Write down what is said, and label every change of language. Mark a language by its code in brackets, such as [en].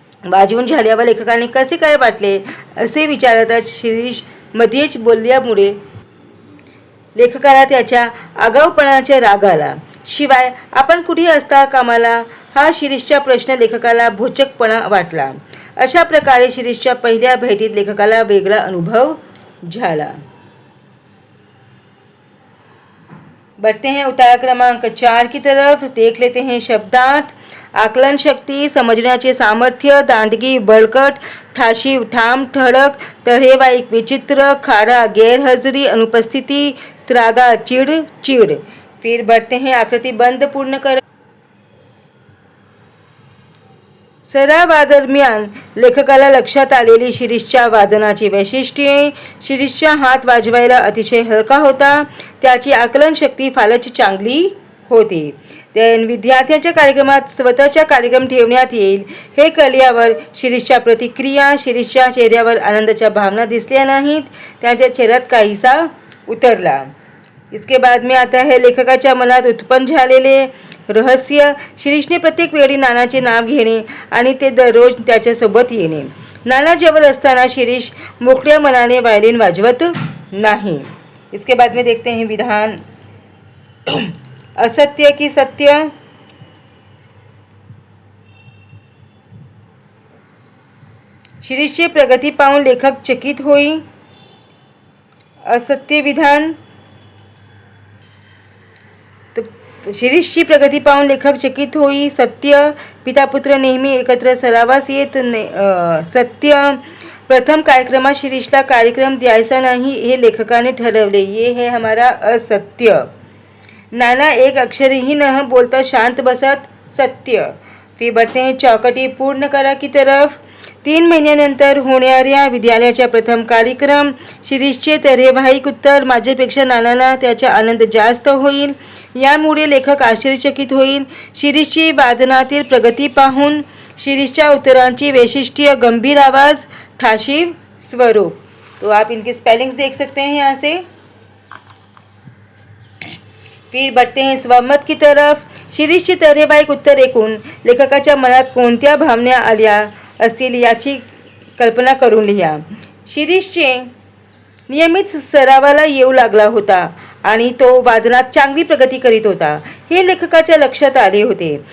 [mr] वाजवून झाल्यावर लेखकाने कसे काय वाटले असे विचारताच शिरीष मध्येच बोलल्यामुळे लेखकाला त्याच्या आगाऊपणाचा राग आला. शिवाय आपण कुठे असता कामाला हा शिरीषचा प्रश्न लेखकाला भोचकपणा वाटला. अशा प्रकारे शिरीषच्या पहिल्या भेटीत लेखकाला वेगळा अनुभव झाला. [hi] बढ़ते हैं उतारा क्रमांक 4 की तरफ. देख लेते हैं शब्दार्थ. [mr] आकलन शक्ती, समजण्याचे सामर्थ्य, दांडगी बळकट, ठाशीव ठाम ठळक, तऱ्हेवाईक विचित्र, खाडा गैरहजरी अनुपस्थिति, त्रागा चिड चिड. [hi] फिर बढ़ते हैं [mr] आकृतिबंध पूर्ण कर. सरावादरम्यान लेखकाला लक्षात आलेली शिरीषच्या वादनाची वैशिष्ट्ये. शिरीषचा हात वाजवायला अतिशय हलका होता. त्याची आकलन शक्ती फारच चांगली होती. विद्यार्थ्यांच्या कार्यक्रमात स्वतःचा कार्यक्रम ठेवण्यात येईल हे कळल्यावर शिरीषच्या प्रतिक्रिया. शिरीषच्या चेहऱ्यावर आनंदाच्या भावना दिसल्या नाहीत. त्याच्या चेहऱ्यात काहीसा उतरला. [hi] इसके बाद में आता है [mr] लेखकाच्या मनात उत्पन्न झालेले रहस्य. शिरीषने प्रत्येक वेळी नानाचे नाव घेणे आणि ते दररोज त्याच्यासोबत येणे. नाना जवळ असताना शिरीष मोकळ्या मनाने व्हायोलिन वाजवत नाही. [hi] इसके बाद में देखते हैं विधान. [mr] असत्य की सत्य. शिरीषची प्रगती पाहून लेखक चकित होई. असत्य विधान. शिरीषची प्रगती पाहून लेखक चकित होई. सत्य पिता पुत्र नेहमी एकत्र सरावास येत. सत्य प्रथम कार्यक्रमात शिरीषला कार्यक्रम द्यायचा नाही हे लेखकाने ठरवले. [hi] ये है हमारा असत्य. [mr] नाना एक अक्षरही न बोलता शांत बसत. सत्य. [hi] फिर बढ़ते हैं [mr] चौकटी पूर्ण करा [hi] की तरफ. [mr] 3 महिन्यानंतर होणाऱ्या विद्यालयाचा प्रथम कार्यक्रम. शिरीषचे तऱ्हेवाईक उत्तर. माझ्यापेक्षा नानांना त्याचा आनंद जास्त होईल. यामुळे लेखक आश्चर्यचकित होईल. शिरीषची वादनातील प्रगती पाहून शिरीषच्या उत्तरांची वैशिष्ट्य. गंभीर आवाज, ठाशीव स्वरूप. [hi] तो आप इनके स्पेलिंग्स देख सकते हैं यहाँ से. फिर बढ़ते हैं स्वमत की तरफ. [mr] शिरीषची तऱ्हेवाईक उत्तर ऐकून लेखकाच्या मनात कोणत्या भावना आल्या असतील याची कल्पना करून लिहा. शिरीषचे नियमित सरावाला येऊ लागला होता आणि तो वादनात चांगली प्रगती करीत होता हे लेखकाच्या लक्षात आले होते.